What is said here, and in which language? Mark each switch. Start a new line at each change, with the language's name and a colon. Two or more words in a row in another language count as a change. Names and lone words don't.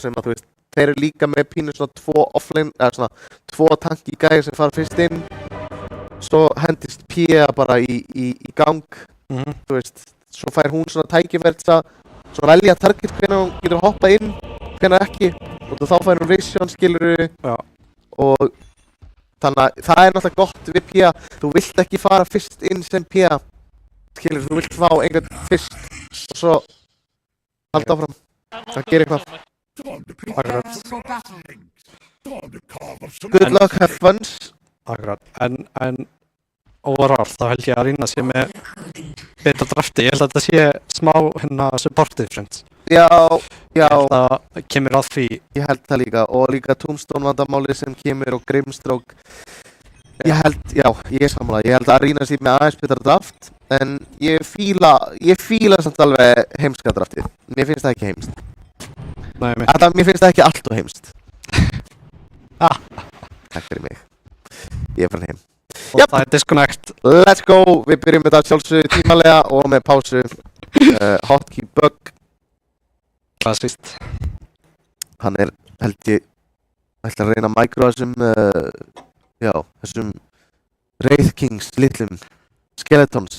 Icelandic: sem að, þú veist, þeir eru líka með pínu svona 2 offline, eða svona 2 tanki gæði sem fara fyrst inn, svo hendist PA bara í gang, þú veist, svo fær hún svona tækifært að svona velja target hvernig hún getur hoppað inn, hvernig ekki, og þá fær hún vision, skilurðu, og þannig að það er náttúrulega gott við PA, þú vilt ekki fara fyrst inn sem PA, skilurðu, þú vilt fá einhvern fyrst og svo halda áfram, það gerir eitthvað.
English: Good luck, have fun.
Icelandic: Akkurat, en overall þá held ég að Arena sé með betra drafti, ég held að þetta sé smá
English: support difference.
Icelandic: Já. Ég held að það kemur að því. Ég held það líka, og líka Tombstone vandamálið sem kemur og Grimstroke. Ég er sammála, ég held að Arena sé með aðeins betra draft, en ég fíla samt alveg heimska draftið. Mér finnst það ekki heimst. Nei, Mér finnst það ekki allt og heimst. Takk fyrir mig. Ég er farin heim. Og það er disconnect.
English: Let's go!
Icelandic: Við byrjum með þetta sjálfsögðu tímalega og með pásu.
English: Hotkey bug.
Icelandic: Klassíst. Hann er, held ég, ætla að reyna að micro þessum Wraith Kings litlum skeletons.